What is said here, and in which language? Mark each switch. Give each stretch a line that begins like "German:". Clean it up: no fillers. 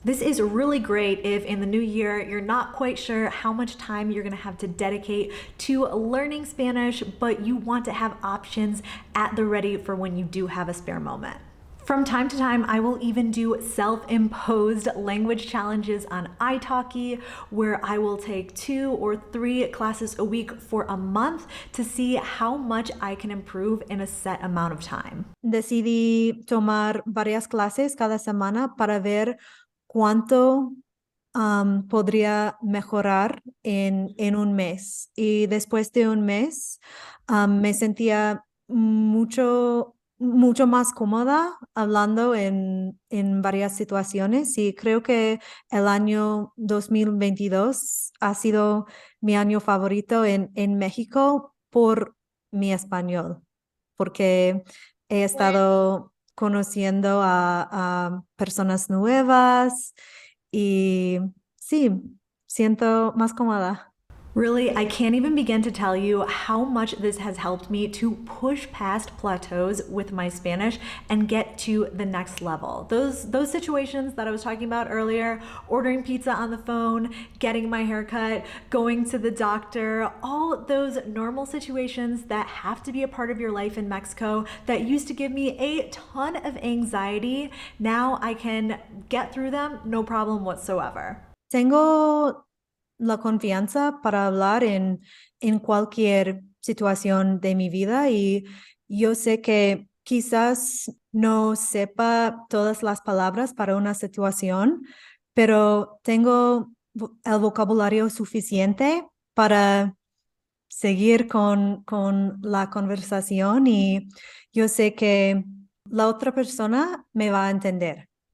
English: This is really great if in the new year you're not quite sure how much time you're gonna have to dedicate to learning Spanish, but you want to have options at the ready for when you do have a spare moment. From time to time, I will even do self-imposed language challenges on italki, where I will take 2 or 3 classes a week for a month to see how much I can improve in a set amount of time.
Spanish: Decidí tomar varias clases cada semana para ver cuánto podría mejorar en un mes. Y después de un mes, me sentía mucho más cómoda hablando en varias situaciones y creo que el año 2022 ha sido mi año favorito en México por mi español, porque he estado conociendo a personas nuevas y sí, siento más cómoda.
English: Really, I can't even begin to tell you how much this has helped me to push past plateaus with my Spanish and get to the next level. Those situations that I was talking about earlier, ordering pizza on the phone, getting my hair cut, going to the doctor, all those normal situations that have to be a part of your life in Mexico that used to give me a ton of anxiety, now I can get through them no problem whatsoever.
Spanish: Tengo la confianza para hablar en cualquier situación de mi vida y yo sé que quizás no sepa todas las palabras para una situación, pero tengo el vocabulario suficiente para seguir con la conversación y yo sé que la otra persona me va a entender.